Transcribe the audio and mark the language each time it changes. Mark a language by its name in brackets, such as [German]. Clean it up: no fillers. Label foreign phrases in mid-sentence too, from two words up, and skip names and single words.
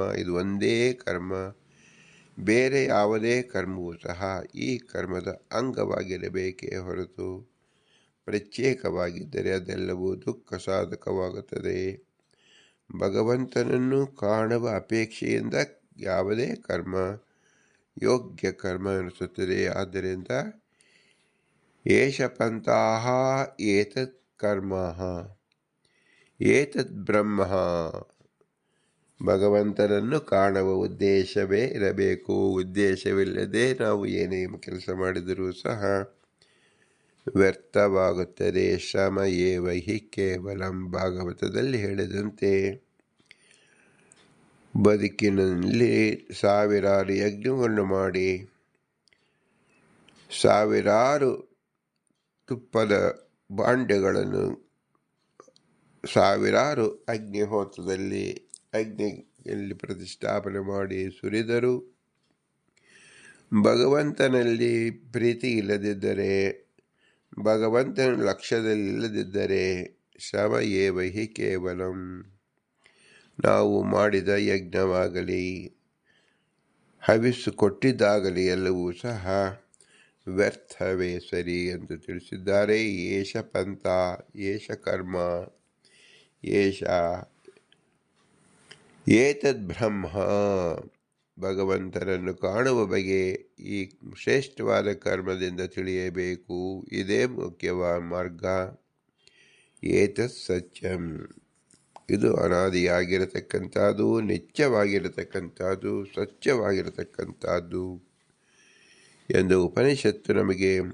[Kannada] ಇದು ಒಂದೇ ಕರ್ಮ, ಬೇರೆ ಯಾವುದೇ ಕರ್ಮವೂ ಸಹ ಈ ಕರ್ಮದ ಅಂಗವಾಗಿರಬೇಕೇ ಹೊರತು ಪ್ರತ್ಯೇಕವಾಗಿದ್ದರೆ ಅದೆಲ್ಲವೂ ದುಃಖ ಸಾಧಕವಾಗುತ್ತದೆ. ಭಗವಂತನನ್ನು ಕಾಣುವ ಅಪೇಕ್ಷೆಯಿಂದ ಯಾವುದೇ ಕರ್ಮ ಯೋಗ್ಯ ಕರ್ಮ ಎನಿಸುತ್ತದೆ. [Sanskrit] ಆದ್ದರಿಂದ ಏಷ ಪಂಥಾಃ ಏತತ್ ಕರ್ಮ ಏತದ್ ಬ್ರಹ್ಮ, [Kannada] ಭಗವಂತನನ್ನು ಕಾಣುವ ಉದ್ದೇಶವೇ ಇರಬೇಕು. ಉದ್ದೇಶವಿಲ್ಲದೆ ನಾವು ಏನೇ ಕೆಲಸ ಮಾಡಿದರೂ ಸಹ ವ್ಯರ್ಥವಾಗುತ್ತದೆ. [Sanskrit] ಶ್ರಮ ಏವ ಹಿ ಕೇವಲಂ, [Kannada] ಭಾಗವತದಲ್ಲಿ ಹೇಳಿದಂತೆ ಬದುಕಿನಲ್ಲಿ ಸಾವಿರಾರು ಯಜ್ಞವನ್ನು ಮಾಡಿ ಸಾವಿರಾರು ತುಪ್ಪದ ಭಾಂಡೆಗಳನ್ನು ಸಾವಿರಾರು ಅಗ್ನಿಯಲ್ಲಿ ಪ್ರತಿಷ್ಠಾಪನೆ ಮಾಡಿ ಸುರಿದರೂ ಭಗವಂತನಲ್ಲಿ ಪ್ರೀತಿ ಇಲ್ಲದಿದ್ದರೆ, ಭಗವಂತನ ಲಕ್ಷ್ಯದಲ್ಲಿಲ್ಲದಿದ್ದರೆ [Sanskrit] ಶ್ರಮ ಏವ ಹಿ ಕೇವಲಂ, [Kannada] ನಾವು ಮಾಡಿದ ಯಜ್ಞವಾಗಲಿ ಹವಿಸ್ಸು ಕೊಟ್ಟಿದ್ದಾಗಲಿ ಎಲ್ಲವೂ ಸಹ ವ್ಯರ್ಥವೇ ಸರಿ ಎಂದು ತಿಳಿಸಿದ್ದಾರೆ. [Sanskrit] ಏಷ ಪಂಥ ಏಷ ಕರ್ಮ ಏಷ ಏತದ್ ಬ್ರಹ್ಮ, [Kannada] ಭಗವಂತನನ್ನು ಕಾಣುವ ಬಗೆ ಈ ಶ್ರೇಷ್ಠವಾದ ಕರ್ಮದಿಂದ ತಿಳಿಯಬೇಕು. ಇದೇ ಮುಖ್ಯವಾದ ಮಾರ್ಗ. [Sanskrit] ಏತತ್ ಸತ್ಯಂ, [Kannada] ಇದು ಅನಾದಿಯಾಗಿರತಕ್ಕಂಥದ್ದು, ನಿತ್ಯವಾಗಿರತಕ್ಕಂಥದ್ದು, ಸತ್ಯವಾಗಿರತಕ್ಕಂಥದ್ದು ಎಂದು ಉಪನಿಷತ್ತು ನಮಗೆ